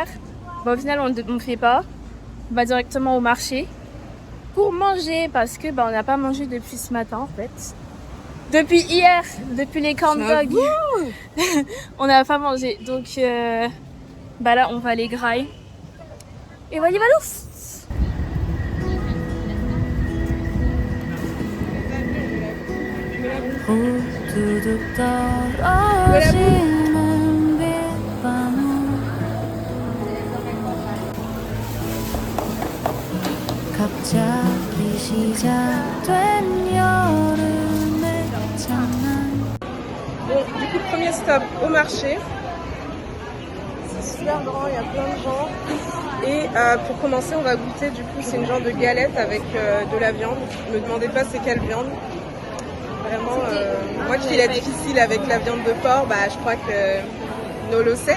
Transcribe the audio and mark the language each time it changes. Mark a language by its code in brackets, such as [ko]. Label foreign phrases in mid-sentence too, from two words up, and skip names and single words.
[fr] Bon, au final, on ne fait pas. On va directement au marché pour manger parce que on n'a pas mangé depuis ce matin en fait. Depuis hier, depuis les [en] corn dogs, [fr] on n'a pas mangé. Donc là, on va les grailler. Et voilà. [ko] 우두둑 떨어지는 빛바늘 갑자기 시작된 여름의 장난. [fr] Bon, du coup, premier stop au marché. C'est super grand, il y a plein de gens. Et pour commencer, on va goûter, du coup, c'est une genre de galette avec de la viande. Ne me demandez pas c'est quelle viande. Vraiment, moi qui est difficile avec la viande de porc, je crois que Nolo sait.